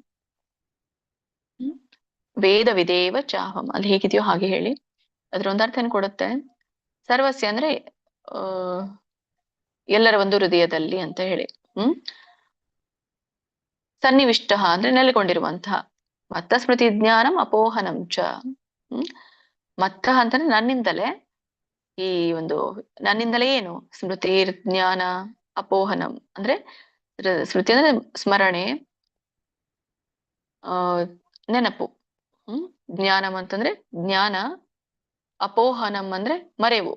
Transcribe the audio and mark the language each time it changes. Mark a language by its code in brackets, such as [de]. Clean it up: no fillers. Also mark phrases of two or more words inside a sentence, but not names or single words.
[sa] ವೇದ ವಿದೇವ ಚಾಹಂ [kn] ಅಲ್ಲಿ ಹೇಗಿದೆಯೋ ಹಾಗೆ ಹೇಳಿ. ಅದ್ರ ಒಂದು ಅರ್ಥನ ಕೊಡುತ್ತೆ. ಸರ್ವಸ್ಯ ಅಂದ್ರೆ ಎಲ್ಲರ ಒಂದು ಹೃದಯದಲ್ಲಿ ಅಂತ ಹೇಳಿ. ಸನ್ನಿವಿಷ್ಟ ಅಂದ್ರೆ ನೆಲೆಗೊಂಡಿರುವಂತಹ. [sa] ಮತ್ತ ಸ್ಮೃತಿ ಜ್ಞಾನಂ ಅಪೋಹನಂ ಚ. [kn] ಮತ್ತ ಅಂತಂದ್ರೆ ನನ್ನಿಂದಲೇ. ಈ ಒಂದು ನನ್ನಿಂದಲೇ ಏನು [sa] ಸ್ಮೃತಿ ಜ್ಞಾನ ಅಪೋಹನಂ [kn] ಅಂದ್ರೆ ಸ್ಮೃತಿ ಅಂದ್ರೆ ಸ್ಮರಣೆ, ನೆನಪು. ಜ್ಞಾನಂ ಅಂತಂದ್ರೆ ಜ್ಞಾನ, ಅಪೋಹನಂ ಅಂದ್ರೆ ಮರೆವು.